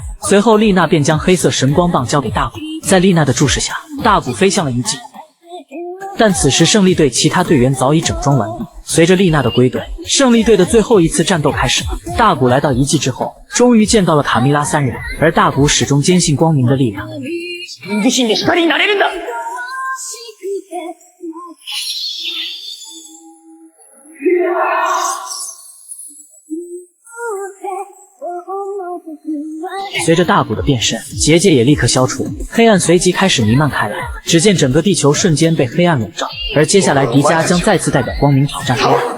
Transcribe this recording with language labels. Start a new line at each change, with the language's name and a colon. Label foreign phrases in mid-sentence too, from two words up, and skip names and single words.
Chinese: 随后丽娜便将黑色神光棒交给大古，在丽娜的注视下，大古飞向了遗迹。但此时胜利队其他队员早已整装完毕。随着丽娜的归队，胜利队的最后一次战斗开始了。大古来到遗迹之后，终于见到了卡蜜拉3人，而大古始终坚信光明的力量。
Japanese: 自己で光になれるんだ。
Chinese: 随着大古的变身，结界也立刻消除，黑暗随即开始弥漫开来。只见整个地球瞬间被黑暗笼罩，而接下来迪迦将再次代表光明挑战黑暗。